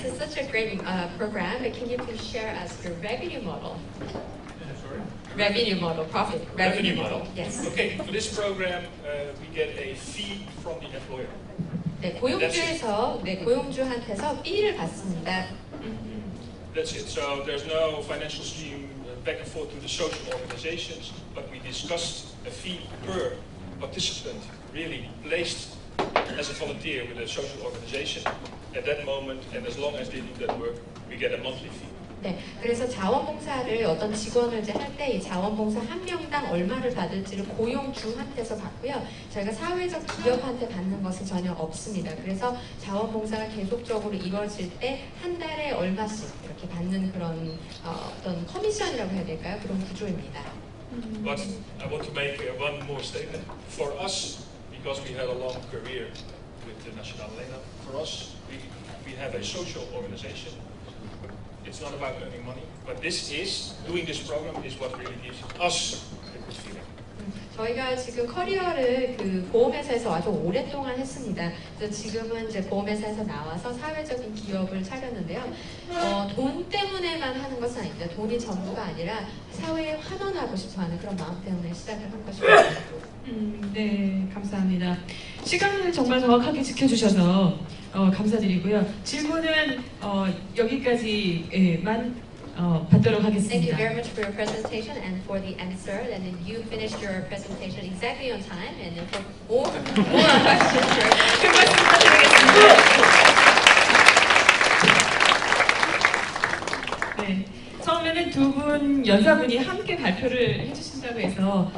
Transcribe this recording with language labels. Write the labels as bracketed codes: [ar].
[en] Yes, it's such a great program, but can you please share us the revenue model? Sorry? Revenue model, profit. Revenue model. Yes. Okay, for this program, we get a fee from the employer. [ko] 네, 고용주에서 고용주한테서 B를 받습니다. [en] That's it. So there's no financial stream back and forth to the social organizations, but we discussed a fee per participant really placed as a volunteer with a social organization at that moment, and as long as they do that work, we get a monthly fee. [ko] 네, 그래서 자원봉사를 어떤 직원을 이제 할 때 이 자원봉사 한 명당 얼마를 받을지를 고용주한테서 받고요. 저희가 사회적 기업한테 받는 것은 전혀 없습니다. 그래서 자원봉사가 계속적으로 이루어질 때 한 달에 얼마씩 이렇게 받는 그런 어떤 커미션이라고 해야 될까요? 그런 구조입니다. [en] But I want to make one more statement. For us, because we had a long career with the Nationale Lena, for us, we have a social organization. It's not about earning money, but doing this program is what really gives us a good feeling. [ko] 저희가 지금 커리어를 그 보험회사에서 아주 오랫동안 했습니다. 그래서 지금은 이제 보험회사에서 나와서 사회적인 기업을 차렸는데요. 돈 때문에만 하는 것은 아닙니다. 돈이 전부가 아니라 사회에 환원하고 싶어하는 그런 마음 때문에 시작을 한 것입니다. 네, 감사합니다. 시간을 정말 정확하게 지켜주셔서 감사드리고요. 질문은 여기까지만 받도록 [en] Thank you [ko] 하겠습니다. [en] very much for your presentation and for the answer. And then you finished your presentation exactly on time. And then for more questions, [ko] 큰 말씀 부탁드리겠습니다. 네, 처음에는 두 분 연사분이 함께 발표를 해주신다고 해서